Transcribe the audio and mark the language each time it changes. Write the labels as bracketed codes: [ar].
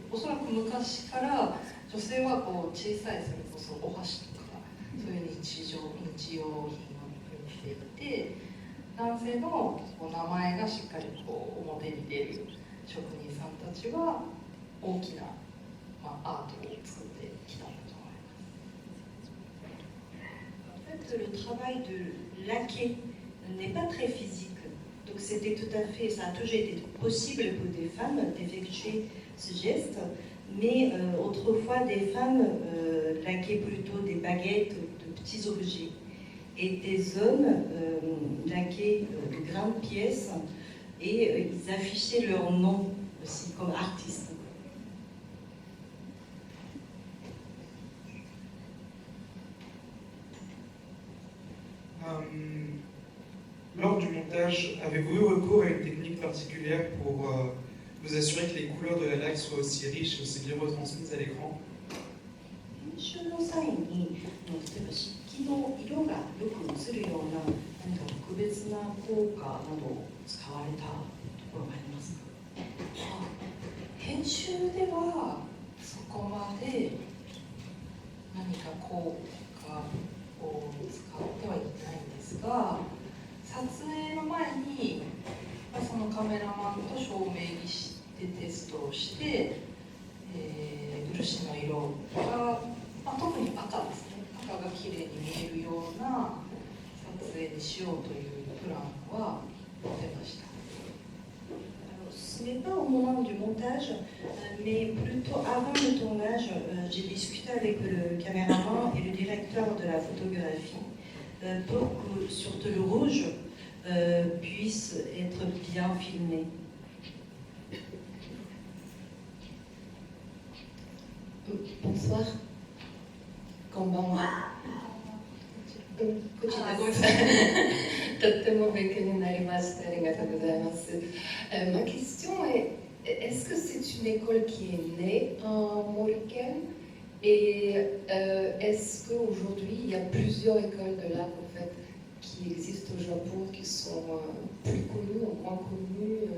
[ja] おそらく昔から女性はこう小さいそれこそお箸とかそういう日用品を塗っていて男性のこう名前がしっかりこう表に出る職人さんたちは大きな、アートを作ってきたんだと思います。 [fr] En fait, le travail de laquer n'est pas très physique. Donc c'était tout à fait, ça a toujours été possible pour des femmes d'effectuer ce geste, mais autrefois des femmes laquaient plutôt des baguettes, de petits objets, et des hommes laquaient de grandes pièces et ils affichaient leur nom aussi comme artistes. Lors du montage, avez-vous eu recours à une technique particulière pour vous assurer que les couleurs de la laque soient aussi riches et aussi bien retransmises à l'écran? [ja] 編集の際に例えば漆器の色がよく映るような何か特別な効果などを使われたところがありますか？編集ではそこまで何か効果を使ってはいないんですが撮影の前にそのカメラマンと照明にしてテストをして、漆の色が、特に赤ですね赤がきれいに見えるような撮影にしようというプランは出ました。 [fr] Ce n'est pas au moment du montage, mais plutôt avant le tournage, j'ai discuté avec le caméraman et le directeur de la photographie pour que surtout le rouge puisse être bien filmé. Bonsoir. [ja] こんばんは。こちらごめんなさい。とっても勉強になりました。ありがとうございます。 [fr] Ma question est, est-ce que c'est une école qui est née en Maurienne et est-ce qu'aujourd'hui il y a plusieurs écoles de l'art en fait qui existent au Japon qui sont plus connues ou moins connues?